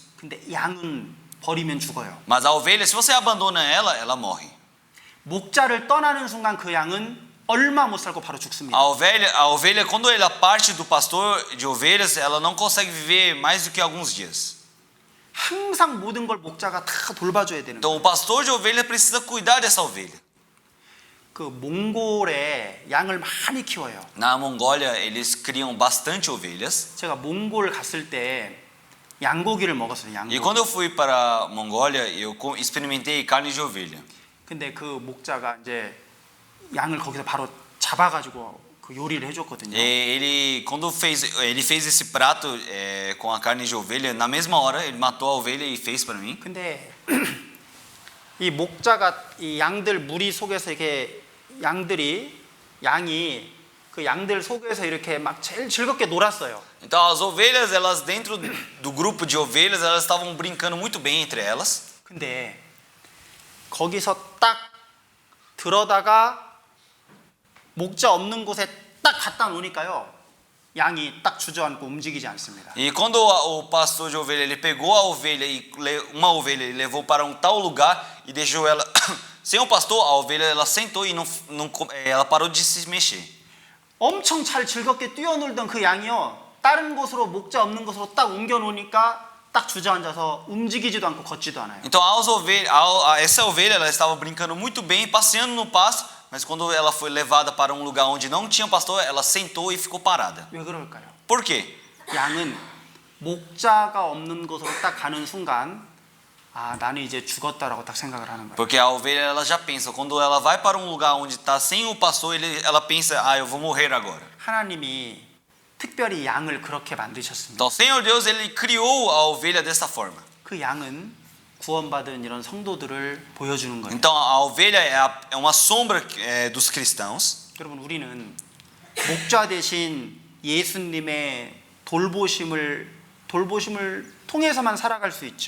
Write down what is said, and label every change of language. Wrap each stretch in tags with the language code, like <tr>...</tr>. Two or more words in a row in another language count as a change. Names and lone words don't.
<ko>근데 양은 버리면 죽어요.</ko> <pt>Mas a ovelha, se você abandona ela, ela morre.</pt> <ko>목자를 떠나는 순간 그 양은 얼마 못 살고 바로 죽습니다.</ko> <pt>A ovelha, quando ela parte do pastor de ovelhas, ela não consegue viver mais do que alguns dias.</pt> <ko>항상 모든 걸 목자가 다 돌봐줘야 되는 Então 거예요.</ko> <pt>o pastor de ovelha precisa cuidar dessa ovelha.</pt> <ko>그 몽골에 양을 많이 키워요.</ko> <pt>Na Mongólia, eles criam bastante ovelhas.</pt> <ko>제가 몽골 갔을 때 양고기를 먹었어요. E 양고기.</ko> <pt>quando eu fui para a Mongólia, eu experimentei carne de ovelha.</pt> <ko>근데 그 목자가 이제 양을 거기서 바로 잡아가지고 그 요리를 해줬거든요.</ko> <pt>E quando ele fez esse prato com a carne de ovelha, na mesma hora ele matou a ovelha e fez para mim.</pt> <ko>근데 이 목자가 이 양들 무리 속에서 이렇게 양이 그 양들 속에서 이렇게 막 제일 즐겁게 놀았어요.</ko> <pt>Então as ovelhas, elas dentro do grupo de ovelhas, elas estavam brincando muito bem entre elas.</pt> <ko>근데 거기서 딱 들어다가 목자 없는 곳에 딱 갖다 놓으니까요. 양이 딱 주저앉고 움직이지 않습니다.</ko> <pt>E quando o pastor de ovelha ele pegou a ovelha e uma ovelha e levou para um tal lugar e deixou ela sem o pastor, a ovelha ela sentou e ela parou de se mexer.</pt> <ko>엄청 잘 즐겁게 뛰어놀던 그 양이요. 다른 곳으로 목자 없는 곳으로 딱 옮겨 놓으니까 딱 주저앉아서 움직이지도 않고 걷지도 않아요.</ko> <pt>Então essa ovelha ela estava brincando muito bem, passeando no pasto, mas quando ela foi levada para um lugar onde não tinha pastor, ela sentou e ficou parada.</pt> <ko>왜 그럴까요?</ko> <pt>Por quê?</pt> <ko>양은 목자가 없는 곳으로 딱 가는 순간 아, 나는 이제 죽었다라고 딱 생각을 하는 거예요.</ko> <pt>Porque a ovelha ela já pensa, quando ela vai para um lugar onde está sem o pastor, ela pensa, eu vou morrer agora.</pt> <ko>하나님이 특별히 양을 그렇게 만드셨습니다.</ko> <pt>Então, o Senhor Deus ele criou a ovelha dessa forma.</pt> <ko>그 양은 구원받은 이런 성도들을 보여주는 거예요.</ko> <pt>Então, a ovelha é uma sombra dos cristãos.</pt> <ko>여러분 우리는 목자 대신 예수님의 돌보심을 통해서만 살아갈 수 있죠.</ko>